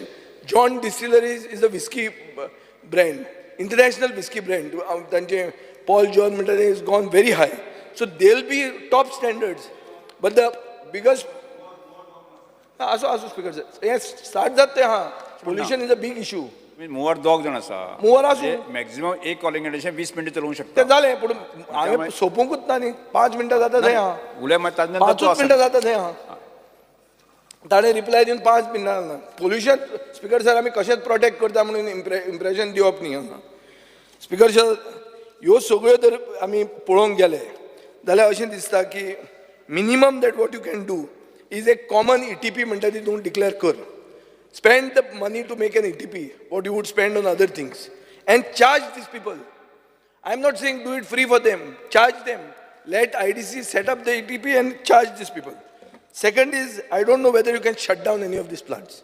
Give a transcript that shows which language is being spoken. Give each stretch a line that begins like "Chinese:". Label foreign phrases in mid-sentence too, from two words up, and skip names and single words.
English: John Distilleries is a whiskey brand, international whiskey brand. Paul John has gone very high. So they'll be top standards. But the biggest... Speaker sir. Yes, start that. Pollution is a big issue.
Konkani: मोवर दोग जण आसा मोवर आसूं मॅक्झिमम एक
English: calling condition
Konkani: 20 मिनिटां चलोवंक ते शकता जालें पूण हांवें सोंपूंकूच ना न्ही 5 मिनटां जाता थंय हां उल्या मागीर ताजे 5 मिनटां जाता थंय हां ताणें रिप्लाय दिवन 5 मिनटां ना
English: pollution Speaker sir
Konkani: आमी कशेंच प्रोटेक्ट करता म्हणून इम्प्रेशन दिवप न्ही हांगा
English: Speaker sir
Konkani: ह्यो सगळ्यो जर आमी पळोवंक गेले जाल्यार अशें दिसता की
English: minimum that what you can do is a common ETP
Konkani: म्हणटा ती तूं डिक्लेअर कर.
English: Spend the money to make an ETP, what you would spend on other things, and charge these people. I'm not saying do it free for them, charge them. Let IDC set up the ETP and charge these people. Second is, I don't know whether you can shut down any of these plants.